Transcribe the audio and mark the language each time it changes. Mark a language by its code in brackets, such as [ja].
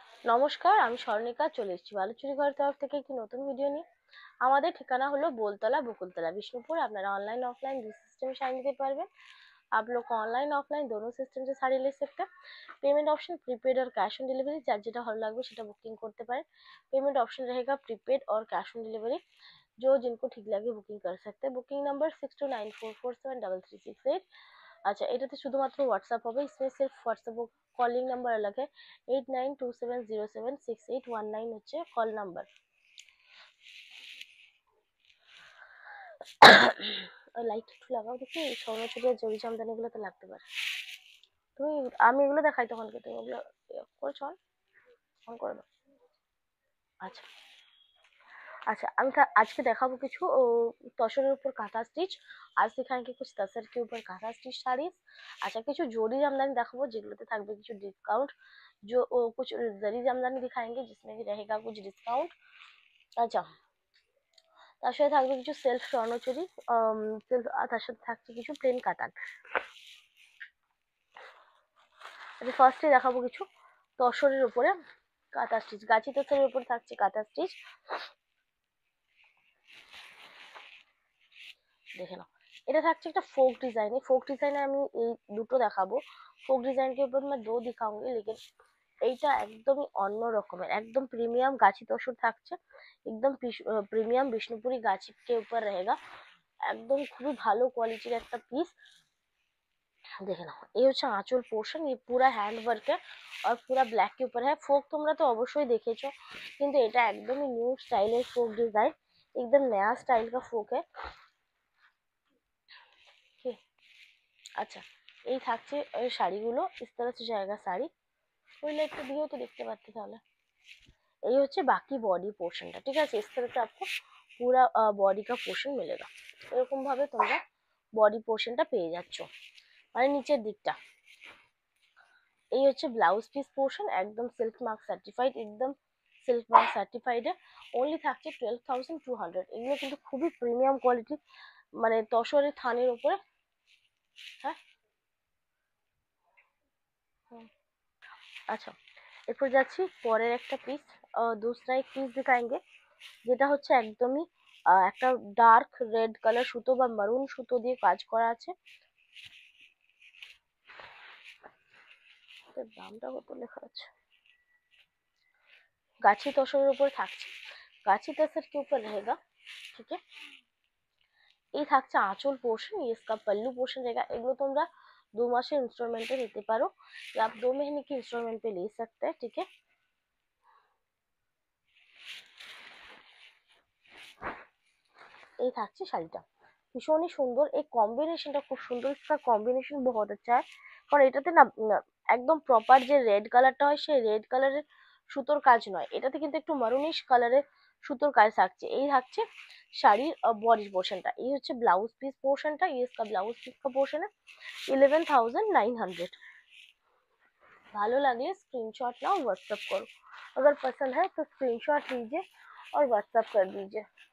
[bn] নমস্কার, আমি স্বর্ণিকা চলে এসেছি বালুচুরি ঘরের তরফ থেকে একটি নতুন ভিডিও নিয়ে। আমাদের ঠিকানা হলো बोलतला बकुलतला बिष्णुपुर। [hi] আপনারা ऑनलाइन ऑफलाइन दो सिस्टम में साड़ी लेते पारবেন। आप लोग को ऑनलाइन ऑफलाइन दोनों सिस्टम से साड़ी ले सकते हैं। पेमेंट ऑप्शन प्रीपेड और कैश ऑन डिलीवरी, [bn] যার যেটা ভালো লাগবে সেটা বুকিং করতে পারেন। [hi] पेमेंट ऑप्शन रहेगा प्रीपेड और कैश ऑन डिलीवरी, जो जिनको ठीक लगे बुकिंग कर सकते हैं। Booking number 6294473368। [bn] अच्छा, এটাতে শুধুমাত্র হোয়াটসঅ্যাপ হবে, [hi] इसमें सिर्फ [bn] হোয়াটসঅ্যাপ কলিং নাম্বার अलग है। 8927076819 হচ্ছে কল নাম্বার। লাইট একটু লাগাও দেখি, স্বর্ণচুরিয়া জরি জামদানি গুলো তো লাগতে পারে। তুমি আমি এগুলো দেখাই তখন কি তুমি ওগুলো করেছো অন করে দাও। আচ্ছা अच्छा, আমি আজকে দেখাবো কিছু তসরের উপর কাঁথা স্টিচ। [hi] आज दिखाएंगे कुछ तसर के ऊपर कांथा स्टिच साड़ीज। [bn] अच्छा, কিছু জরি জামদানি দেখাবো যেগুলোতে থাকবে কিছু डिस्काउंट। [hi] जो कुछ जरी জামদানি दिखाएंगे जिसमें भी रहेगा कुछ डिस्काउंट। [bn] अच्छा, তার সাথে থাকবে কিছু সেলফ স্বর্ণচুরি, তার সাথে থাকছে কিছু প্লেন কাতান। আচ্ছা, ফার্স্টে দেখাবো কিছু তসরের উপরে কাঁথা স্টিচ। গাছি তসরের উপরে থাকছে কাঁথা স্টিচ, দেখে নাও। এটা থাকছে একটা फोक डिजाइन। फोक डिजाइन আমি এই দুটো দেখাবো। [hi] फोक डिजाइन के ऊपर मैं दो दिखाऊंगी, लेकिन [bn] এইটা একদমই অন্য রকমের, একদম প্রিমিয়াম গাছি তসর থাকছে, একদম প্রিমিয়াম বিষ্ণুপুরি গাছি [hi] के ऊपर रहेगा। [bn] একদম খুবই ভালো কোয়ালিটির একটা পিস, দেখে নাও। এই হচ্ছে আঁচল পোর্শন, [hi] ये पूरा हैंड वर्क है और पूरा ब्लैक के ऊपर है। [bn] फोक তোমরা তো অবশ্যই দেখেছো, কিন্তু এটা একদমই নিউ স্টাইলের फोक डिजाइन, [hi] एकदम नया स्टाइल का फोक है। [bn] আচ্ছা, এই থাকছে এই শাড়িগুলো, [hi] इस तरह से जाएगा [bn] শাড়ি। ওই লাইটটা দিয়েও তো দেখতে পাচ্ছি তাহলে। এই হচ্ছে বাকি বডি পোর্শনটা, ঠিক আছে। [hi] इस तरह से आपको पूरा बॉडी का पोर्शन मिलेगा। [bn] এরকম ভাবে তোমরা বডি পোর্শনটা পেয়ে যাচ্ছ, মানে নিচের দিকটা। এই হচ্ছে ব্লাউজ পিস পোর্শন, একদম সিল্ক মার্ক সার্টিফাইড, একদম সিল্ক মার্ক সার্টিফাইডে অনলি থাকছে 12,200। এগুলো কিন্তু খুবই প্রিমিয়াম কোয়ালিটি, মানে তসরের থানের উপরে। হ্যাঁ, আচ্ছা, এরপর যাচ্ছি পরের একটা পিস। दूसरा एक পিস दिखाएंगे, যেটা হচ্ছে একদমই একটা ডার্ক রেড কালার সুতো বা মারুন সুতো দিয়ে কাজ করা আছে। দামটা কত লেখা আছে? গাছি তসরের উপর থাকছে, গাছি তসর [hi] के ऊपर रहेगा, ठीक है। [bn] এই থাকছে আঁচল পোর্শন, [hi] ये इसका पल्लू पोर्शन रहेगा। [bn] এগুলো তোমরা 2 মাসের ইনস্টলমেন্টে নিতে পারো, [hi] या आप 2 महीने की इंस्टॉलमेंट पे ले सकते हैं, ठीक है। [bn] এই থাকছে শাড়িটা, ভীষণই সুন্দর। এই কম্বিনেশনটা খুব সুন্দর, इसका কম্বিনেশন [hi] बहुत अच्छा है। [bn] কারণ এটাতে না একদম প্রপার যে রেড কালারটা হয় সেই রেড কালারের সুতোর কাজ নয়, এটাতে কিন্তু একটু মারুনিশ কালারের সুতোর কাজ থাকছে। এই থাকছে শাড়ির বডি পোর্শনটা। এই হচ্ছে ব্লাউজ পিস পোর্শনটা, [hi] ये इसका ब्लाउज पीस का पोर्शन है। [bn] 11,900। ভালো লাগলে [hi] स्क्रीनशॉट नाओ, व्हाट्सएप करो। अगर पसंद है तो स्क्रीनशॉट लीजिए और व्हाट्सएप कर दीजिए।